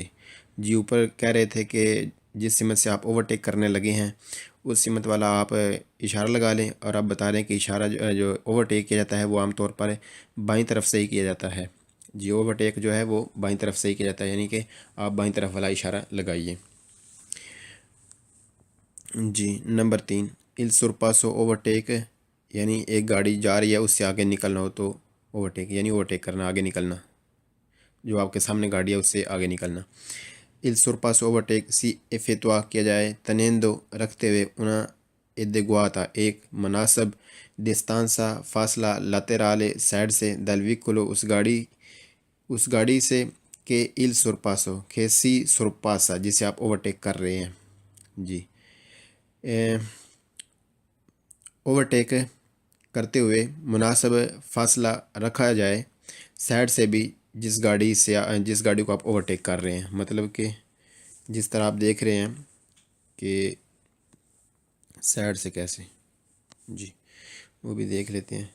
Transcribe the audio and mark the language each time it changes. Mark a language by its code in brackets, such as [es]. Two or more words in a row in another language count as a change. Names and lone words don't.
[ur] جی اوپر کہہ رہے تھے کہ جس سمت سے آپ اوورٹیک کرنے لگے ہیں اس سمت والا آپ اشارہ لگا لیں، اور آپ بتا رہے ہیں کہ اشارہ جو اوورٹیک کیا جاتا ہے وہ عام طور پر بائیں طرف سے ہی کیا جاتا ہے۔ جی اوورٹیک جو ہے وہ بائیں طرف سے ہی کیا جاتا ہے، یعنی کہ آپ بائیں طرف والا اشارہ لگائیے۔ جی نمبر 3، [it] il sorpasso [ur] اوورٹیک یعنی ایک گاڑی جا رہی ہے اس سے آگے نکلنا ہو تو اوورٹیک یعنی اوورٹیک کرنا، آگے نکلنا، جو آپ کے سامنے گاڑی ہے اس سے آگے نکلنا۔ [it] il sorpasso [ur] اوورٹیک [it] si effettua [ur] کیا جائے تنیندو رکھتے ہوئے [it] una adeguata [ur] ایک مناسب distanza فاصلہ laterale سائڈ سے [it] dal veicolo [ur] اس گاڑی سے کہ [it] il sorpasso [ur] کہ [it] si sorpassa [ur] جسے آپ اوورٹیک کر رہے ہیں۔ جی اوورٹیک کرتے ہوئے مناسب فاصلہ رکھا جائے سائڈ سے بھی جس گاڑی کو آپ اوورٹیک کر رہے ہیں، مطلب کہ جس طرح آپ دیکھ رہے ہیں کہ سائڈ سے کیسے، جی وہ بھی دیکھ لیتے ہیں۔